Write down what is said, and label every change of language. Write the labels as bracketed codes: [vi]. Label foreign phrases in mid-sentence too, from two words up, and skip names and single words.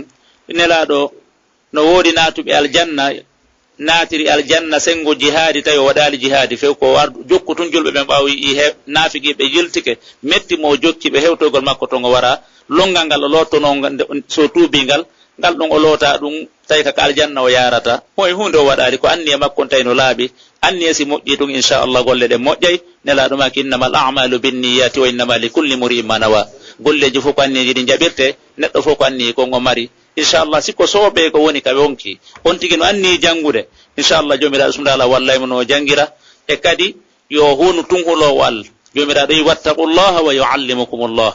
[ff] nelaɗo no woodi natuɓe aljanna natiri aljanna sengo jihadi tawi o waɗali jihadi few ko jokku tun julɓe ɓen ɓawi i nafigiɓe yiltike metti mo jokki ɓe hewtogol makko to ngo wara longal ngal o lottono so tuubingal ngal ɗon o loota ɗum tawi kaka aljanna o yarata. moye hunde o waɗali ko anni e makko tawi no laaɓi, anni e si moƴƴi ɗum inchallah golle ɗe moƴƴay. nelaɗo maki [ar] إنما الأعمال بالنيات وإنما لكل امرئ ما نوى. [ff] golleji fof ko anniji ɗi jaɓirte, neɗɗo fof ko anni kon o mari. inchallah sikko sooɓe ko woni ka wonki on tigi no anni jangude, inchallah jomiraɗo [ar] سبحانه وتعالى [ff] wallaymo no jangira. e kadi yo hunu tunhulowo Allah. jomiraɗo yi [ar] واتقوا الله ويعلمكم الله.